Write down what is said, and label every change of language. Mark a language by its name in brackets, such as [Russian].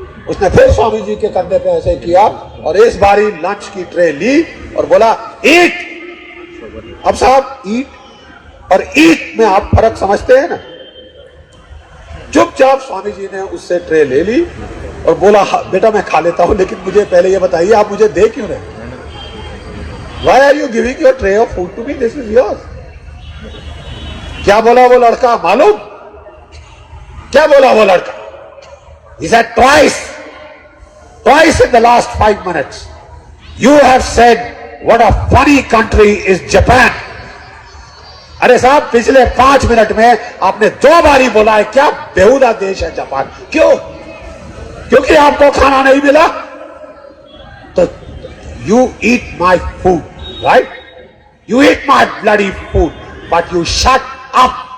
[Hindi] उसने फिर स्वामी जी के कंधे पे ऐसे किया और इस बारी लंच की ट्रे ली और बोला ईट। अब साहब ईट और ईट में आप फर्क समझते हैं ना? चुपचाप स्वामी जी ने उससे ट्रे ले ली और बोला बेटा मैं खा लेता हूं, लेकिन मुझे पहले ये बताइए आप मुझे दे क्यों रहे? [English] Why are you giving your tray of food to me? This is yours। [Hindi] क्या बोला वो लड़का मालूम? क्या बोला वो लड़का? [English] He said twice in the last 5 minutes, you have said what a funny country is Japan. [Hindi] अरे साहब, पिछले 5 मिनट में आपने 2 बारी बोला है क्या बेहुदा देश है जापान। क्यों? क्योंकि आपको खाना नहीं मिला। तो [English] you eat my food, right? You eat my bloody food, but you shut up.